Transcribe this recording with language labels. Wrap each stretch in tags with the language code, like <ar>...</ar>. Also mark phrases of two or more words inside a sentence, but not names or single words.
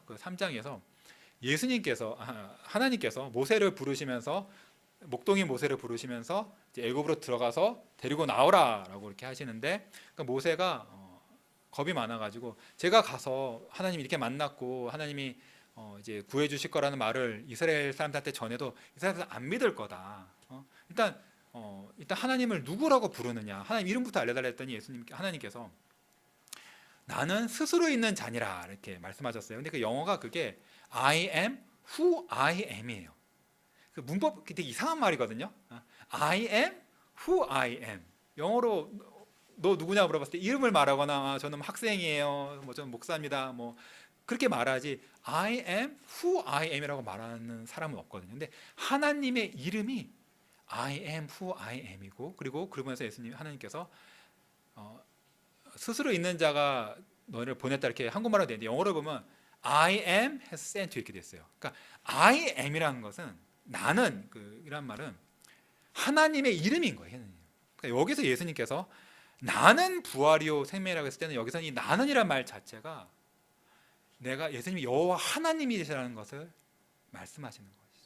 <ko>그 3장에서 예수님께서 하나님께서 모세를 부르시면서 목동인 모세를 부르시면서 이제 애굽으로 들어가서 데리고 나오라라고 이렇게 하시는데, 그러니까 모세가 겁이 많아가지고 제가 가서 하나님 이렇게 만났고 하나님이 이제 구해주실 거라는 말을 이스라엘 사람들한테 전해도 이스라엘 사람들 안 믿을 거다. 일단 하나님을 누구라고 부르느냐, 하나님 이름부터 알려달라 했더니 하나님께서 나는 스스로 있는 자니라 이렇게 말씀하셨어요. 근데 그 영어가 그게</ko> <en>I am who I am이에요.</en> <ko>그 문법 되게 이상한 말이거든요.</ko> <en>I am who I am.</en> <ko>영어로 너 누구냐 물어봤을 때 이름을 말하거나 저는 학생이에요, 뭐 저는 목사입니다, 뭐 그렇게 말하지</ko> <en>I am who I am</en> <ko>이라고 말하는 사람은 없거든요. 근데 하나님의 이름이</ko> <en>I am who I am</en> <ko>이고, 그리고 그러면서 하나님께서 스스로 있는 자가 너를 보냈다, 이렇게 한국말로 되는데 영어로 보면</ko> <en>I am has sent you</en> <ko>이렇게 됐어요. 그러니까</ko> <en>I am</en> <ko>이라는 것은 나는 이란 말은 하나님의 이름인 거예요. 그러니까 여기서 예수님께서 나는 부활이요 생명이라고 했을 때는 여기서 이 나는이란 말 자체가 내가 예수님이 여호와 하나님이시라는 것을 말씀하시는 것이죠.</ko>